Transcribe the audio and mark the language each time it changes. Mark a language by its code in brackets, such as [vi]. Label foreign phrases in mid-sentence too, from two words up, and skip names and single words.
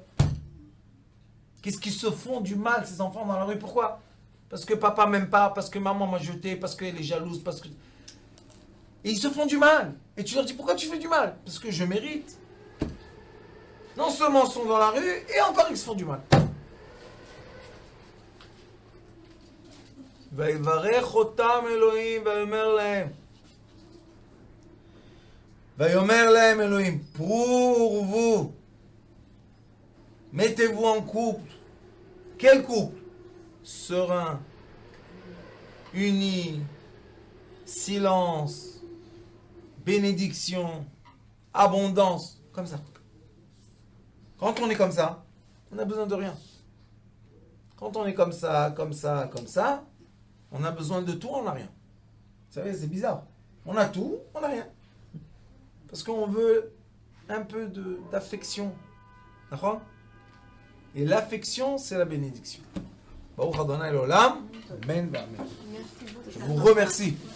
[fr] Qu'est-ce qu'ils se font du mal, ces enfants dans la rue? Pourquoi? Parce que papa m'aime pas, parce que maman m'a jeté, parce qu'elle est jalouse, parce que... Et ils se font du mal. Et tu leur dis, pourquoi tu fais du mal? Parce que je mérite. Non seulement ils sont dans la rue, et encore ils se font du mal. [he] ויברך אותם אלוהים ויאמר להם ויאמר להם אלוהים פרו ורבו [fr] mettez-vous en couple. Quel couple? Serein, uni, silence, bénédiction, abondance, comme ça. Quand on est comme ça, on n'a besoin de rien. Quand on est comme ça, comme ça, comme ça, on a besoin de tout, on n'a rien. Vous savez, c'est bizarre. On a tout, on n'a rien. Parce qu'on veut un peu d'affection. D'accord? Et l'affection, c'est la bénédiction. [he] ברוך אדוני לעולם. [fr] Amen, amen. Merci beaucoup. Je vous remercie.